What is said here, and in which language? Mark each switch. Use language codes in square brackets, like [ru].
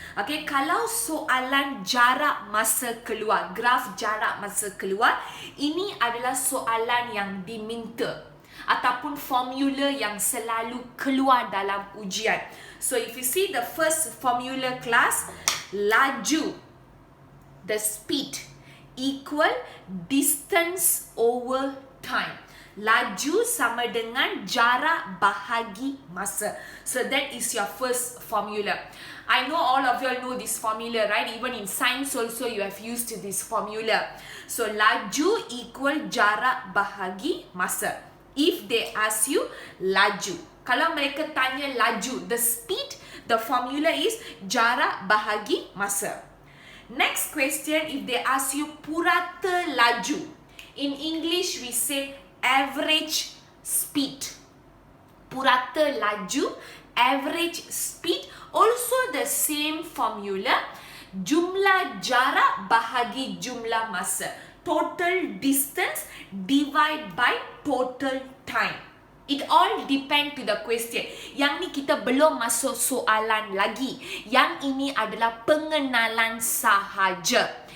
[ms] Okay, kalau soalan jarak masa keluar, graf jarak masa keluar, ini adalah soalan yang diminta ataupun formula yang selalu keluar dalam ujian. [en] So if you see the first formula class, laju, the speed equal distance over time. [ms] Laju sama dengan jarak bahagi masa. [en] So that is your first formula. I know all of you all know this formula, right? Even in science also you have used this formula. So [ms] laju [en] equal [ms] jarak bahagi masa. [en] If they ask you laju. [ms] Kalau mereka tanya laju, [en] the speed, the formula is [ms] jarak bahagi masa. [en] Next question, if they ask you purata laju. In English, we say average speed. [ms] Purata laju, [en] average speed. Also the same formula. [ms] Jumlah jarak bahagi jumlah masa. [en] Total distance divide by total time. It all depend to the question. [ms] Yang ni kita belum masuk soalan lagi. Yang ini adalah pengenalan sahaja.